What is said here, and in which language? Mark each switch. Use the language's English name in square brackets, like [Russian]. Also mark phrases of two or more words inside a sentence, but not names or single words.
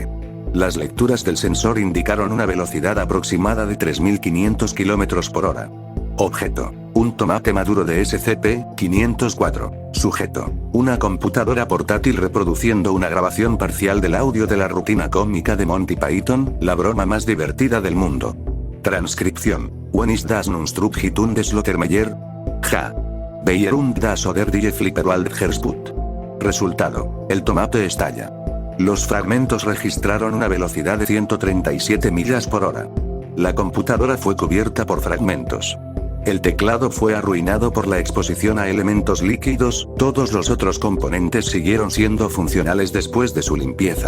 [Spanish] Las lecturas del sensor indicaron una velocidad aproximada de 3.500 km por hora. Objeto. Un tomate maduro de SCP-504. Sujeto. Una computadora portátil reproduciendo una grabación parcial del audio de la rutina cómica de Monty Python, la broma más divertida del mundo. Transcripción. [German] When is das Nunstrup hitun des Lottermeyer? Ja. Beierund das oder die Flipperwald Hersput. [Spanish] Resultado. El tomate estalla. Los fragmentos registraron una velocidad de 137 millas por hora. La computadora fue cubierta por fragmentos. El teclado fue arruinado por la exposición a elementos líquidos, todos los otros componentes siguieron siendo funcionales después de su limpieza.